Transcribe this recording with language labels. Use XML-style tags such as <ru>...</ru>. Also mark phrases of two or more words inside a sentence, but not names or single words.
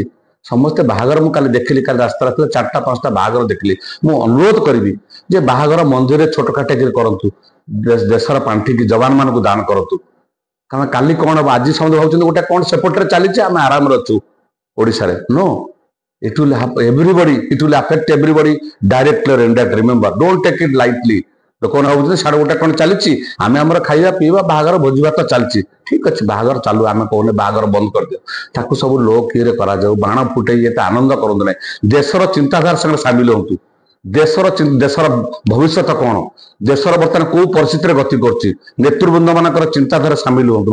<or>ସମସ୍ତେ ବାହାଘର ମୁଁ କାଲି ଦେଖିଲି, କାଲି ରାସ୍ତାରେ ଥିଲା 4ଟା 5ଟା ବାହାଘର ଦେଖିଲି। ମୁଁ ଅନୁରୋଧ କରିବି ଯେ ବାହାଘର ମନ୍ଦିରରେ ଛୋଟ କାଟିକିରି କରନ୍ତୁ, ଦେଶର ପାଣ୍ଠିକି ଯବାନ ମାନଙ୍କୁ ଦାନ କରନ୍ତୁ। କାରଣ କାଲି କଣ ହବ, ଆଜି ସମସ୍ତେ ଭାବୁଛନ୍ତି ଗୋଟେ କଣ ସେପଟରେ ଚାଲିଛି ଆମେ ଆରାମରେ ଅଛୁ ଓଡିଶାରେ।</or> <en>नो, it will happen everybody, it will affect everybody directly or indirectly. Remember, don't take it lightly.</en> <or>ଲୋକମାନେ ଭାବୁଛନ୍ତି ସାଡେ ଗୋଟେ କଣ ଚାଲିଛି, ଆମେ ଆମର ଖାଇବା ପିଇବା ବାହାଘର ଭୋଜି ଭାତ ଚାଲିଛି। ଠିକ ଅଛି, ବାହାଘର ଚାଲୁ, ଆମେ କହୁନେ ବାହାଘର ବନ୍ଦ କରିଦିଅ, ତାକୁ ସବୁ ଲୋ କିରେ କରାଯାଉ, ବାଣ ଫୁଟେଇ ଏତେ ଆନନ୍ଦ କରନ୍ତୁ ନାହିଁ। ଦେଶର ଚିନ୍ତାଧାରା ସାଙ୍ଗରେ ସାମିଲ ହୁଅନ୍ତୁ। ଦେଶର ଭବିଷ୍ୟତ କଣ, ଦେଶର ବର୍ତ୍ତମାନ କୋଉ ପରିସ୍ଥିତିରେ ଗତି କରୁଛି, ନେତୃବୃନ୍ଦ ମାନଙ୍କର ଚିନ୍ତାଧାରା ସାମିଲ ହୁଅନ୍ତୁ।</or>